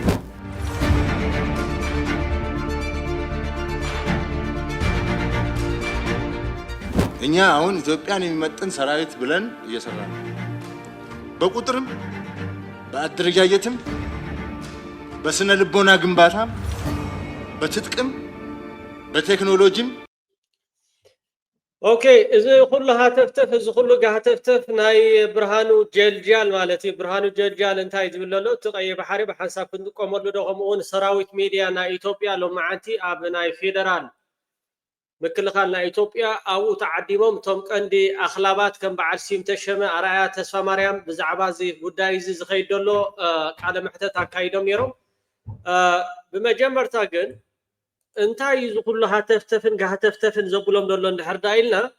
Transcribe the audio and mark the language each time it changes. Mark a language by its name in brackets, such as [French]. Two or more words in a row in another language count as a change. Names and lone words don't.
[Amharic] እኛ አሁን ኢትዮጵያን የሚመጥን ሰራዊት ብለን እየሰራን ነው። በቁጥርም በአደረጃጀትም በስነ ልቦና ግንባታም በትጥቅም በቴክኖሎጂም [Tigrinya] ኦኬ እዚ ኩሉ ሃተፍተፍ እዚ ኩሉ ጋሃተፍተፍ ናይ ብርሃኑ ጀልጃል ማለት እዩ። ብርሃኑ ጀልጃል እንታይ ዝብል ኣሎ እቲ ቀይሕ ባሕሪ ብሓንሳብ ክንጥቀመሉ ዶ ከምኡውን ሰራዊት ሚድያ ናይ ኢትዮጵያ ሎማዓንቲ ኣብ ናይ ፌደራል ምክልኻል ናይ ኢትዮጵያ ኣብኡ ተዓዲሞም እቶም ቀንዲ ኣኽላባት ከም በዓል ሲም ተሸመ ኣርኣያ ተስፋ ማርያም ብዛዕባ እዚ ጉዳይ እዚ ዝኸይድ ዘሎ ቃለ መሕተት ኣካይዶም ነይሮም። ብመጀመርታ ግን እንታይ እዩ ዝኩሉ ሃተፍተፍን ጋሃተፍተፍን ዘብሎም ዘሎ እንድሕር ዳ ኢልና